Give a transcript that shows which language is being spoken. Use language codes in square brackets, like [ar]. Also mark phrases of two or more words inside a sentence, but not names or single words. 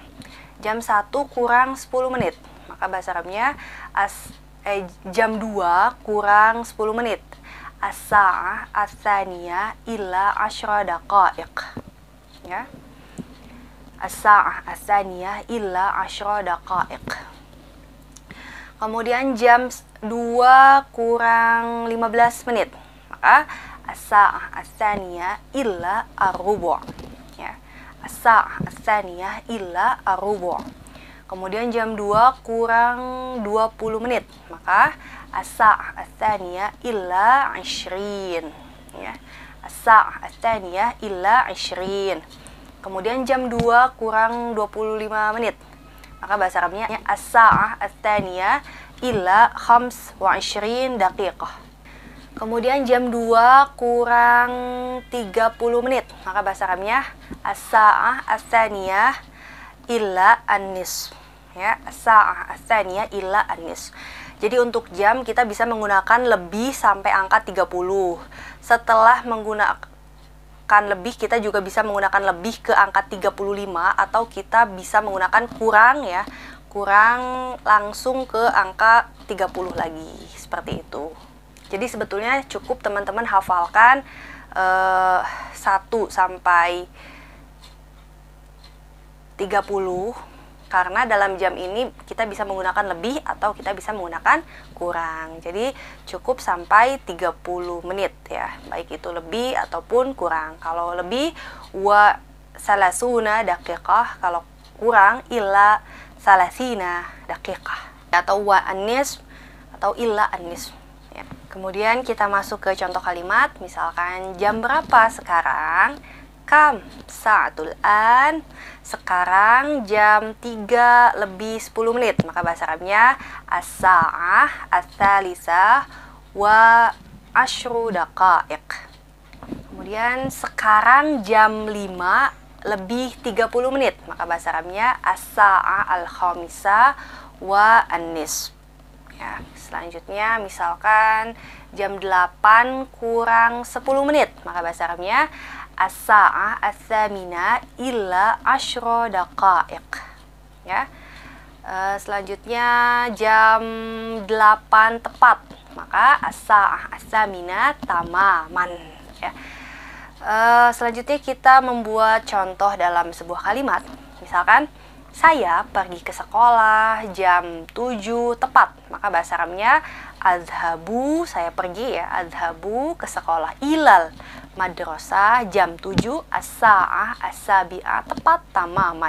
[id] Jam 1 kurang 10 menit, maka bahasa Arabnya jam 2 kurang 10 menit. [ar] الساعة الثانية إلا 10 دقائق ya. الساعة الثانية إلا 10 دقائق. [id] Kemudian jam 2 kurang 15 menit, maka [ar] الساعة الثانية إلا الربع' [id] ya. [ar] الساعة الثانية إلا الربع'. [id] Kemudian jam 2 kurang 20 menit, maka [ar] الساعة الثانية إلا 20 [id] ya. [ar] الساعة الثانية إلا 20. [id] Kemudian jam 2 kurang 25 menit, maka bahasa Arabnya [ar] الساعة الثانية إلا 25 دقيقة. [id] Kemudian jam 2 kurang 30 menit, maka bahasa Arabnya [ar] الساعة الثانية إلا النصف [id] ya. [ar] الساعة الثانية إلا النصف. [id] Jadi untuk jam kita bisa menggunakan lebih sampai angka 30. Setelah menggunakan lebih, kita juga bisa menggunakan lebih ke angka 35, atau kita bisa menggunakan kurang ya. Kurang langsung ke angka 30 lagi, seperti itu. Jadi sebetulnya cukup teman-teman hafalkan 1 sampai 30, karena dalam jam ini kita bisa menggunakan lebih atau kita bisa menggunakan kurang. Jadi cukup sampai 30 menit ya, baik itu lebih ataupun kurang. Kalau lebih [ar] وثلاثون دقيقة, [id] kalau kurang [ar] إلا ثلاثين دقيقة, atau والنصف atau إلا النصف ya. [id] Kemudian kita masuk ke contoh kalimat, misalkan jam berapa sekarang? [ar] كم الساعة الآن. [id] Sekarang jam 3 lebih 10 menit, maka bahasa Arabnya [ar] الساعة الثالثة و10 دقائق. [id] Kemudian sekarang jam 5 lebih 30 menit, maka bahasa Arabnya [ar] الساعة الخامسة والنصف [id] ya. Selanjutnya misalkan jam 8 kurang 10 menit, maka bahasa Arabnya [ar] الساعة الثامنة إلا 10 دقائق [id] ya. Selanjutnya jam 8 tepat, maka [ar] الساعة الثامنة تماما [id] ya. Selanjutnya kita membuat contoh dalam sebuah kalimat. Misalkan, saya pergi ke sekolah jam 7 tepat. Maka bahasa Arabnya adhabu, saya pergi ya, adhabu ke sekolah. [ar] إلى المدرسة jam 7 الساعة السابعة tepat tamaman.